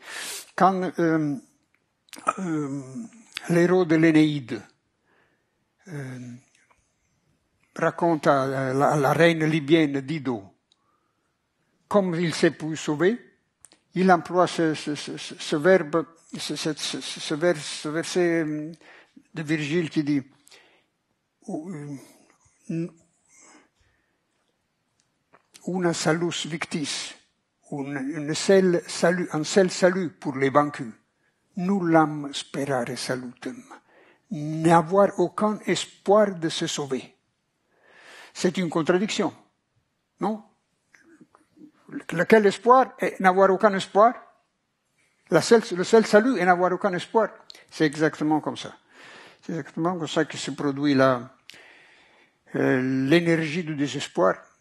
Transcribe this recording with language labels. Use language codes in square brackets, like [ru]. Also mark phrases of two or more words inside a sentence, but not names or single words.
[fr] Quand l'héros de l'Énéide raconte à la reine libyenne Dido, comme il s'est pu sauver, il emploie ce verbe, ce verset de Virgile qui dit [la] una salus victis, [fr] un seul salut pour les vaincus. [la] Nullam sperare salutem. [fr] N'avoir aucun espoir de se sauver. C'est une contradiction, non? Lequel espoir est n'avoir aucun espoir? Le seul salut est n'avoir aucun espoir. C'est exactement comme ça. C'est exactement comme ça que se produit l'énergie du désespoir.